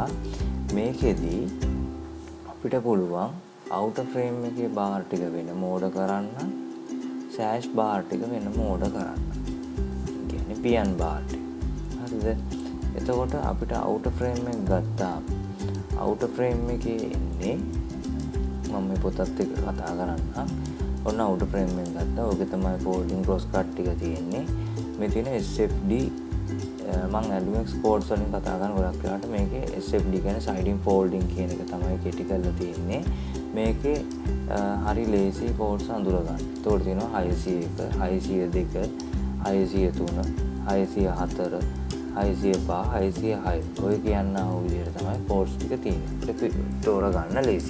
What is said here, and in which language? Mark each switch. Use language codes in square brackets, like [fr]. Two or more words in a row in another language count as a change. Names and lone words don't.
[si] මේකෙදී අපිට පුළුවන් [en] outer frame [si] එකේ බාර් ටික වෙනම ඕඩර් කරන්න, [en] sash bar [si] ටික වෙනම ඕඩර් කරන්න. කියන්නේ පියන් බාර් ටික. හරිද? එතකොට අපිට [en] outer frame [si] එක ගත්තාම [en] outer frame [si] එකේ එන්නේ මම මේ පොතත් එක්ක කතා කරන්නම්. ඔන්න [en] outer frame [si] එක ගත්තා. ඕකේ තමයි [en] folding cross cut [si] ටික තියෙන්නේ. මේ තියෙන SFD මම Alumex codes වලින් කතා කරන ගොඩක් වෙලාවට මේකේ SFD කියන්නේ [en] sliding folding [si] කියන එක තමයි කෙටි කරලා තියෙන්නේ. මේකේ හරි ලේසි codes අඳුර ගන්න. ඒතකොට තියෙනවා 601, 602, 603, 604, 605, 606. ඔය කියන්නා වූ විදිහට තමයි codes ටික තියෙන්නේ. ඒක තෝරා ගන්න ලේසි.